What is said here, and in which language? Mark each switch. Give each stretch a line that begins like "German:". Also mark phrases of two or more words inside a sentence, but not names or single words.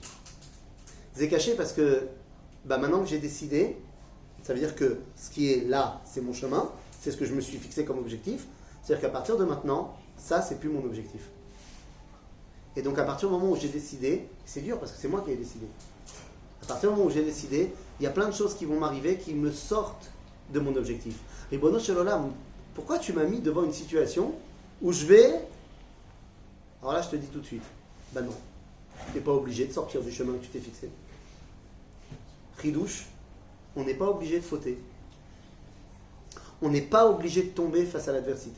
French: C'est caché parce que maintenant que j'ai décidé, ça veut dire que ce qui est là, c'est mon chemin, c'est ce que je me suis fixé comme objectif. C'est-à-dire qu'à partir de maintenant, ça, c'est plus mon objectif. Et donc à partir du moment où j'ai décidé, c'est dur parce que c'est moi qui ai décidé. À partir du moment où j'ai décidé, il y a plein de choses qui vont m'arriver qui me sortent de mon objectif.
Hebrew: ריבונו של עולם,
French: pourquoi tu m'as mis devant une situation où je vais... Alors là, je te dis tout de suite, non, tu n'es pas obligé de sortir du chemin que tu t'es fixé. Chidouche, on n'est pas obligé de fauter. On n'est pas obligé de tomber face à l'adversité.